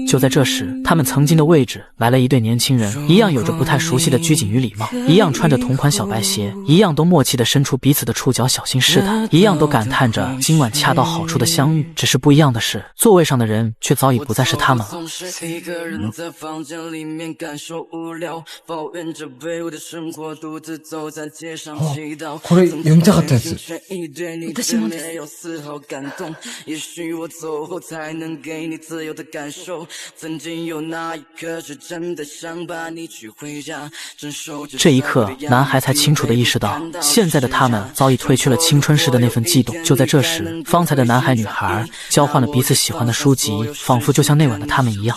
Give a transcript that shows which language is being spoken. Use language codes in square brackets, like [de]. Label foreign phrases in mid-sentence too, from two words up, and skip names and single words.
[zh] 就在这时，他们曾经的位置来了一对年轻人，一样有着不太熟悉的拘谨与礼貌，一样穿着同款小白鞋，一样都默契地伸出彼此的触角小心试探，一样都感叹着今晚恰到好处的相遇。只是不一样的是，座位上的人却早已不再是他们了。 [ja] これ読みたかったやつ。私もです。 [zh] 这一刻，男孩才清楚地意识到，现在的他们早已褪去了青春时的那份悸动。就在这时，方才的男孩女孩交换了彼此喜欢的书籍，仿佛就像那晚的他们一样。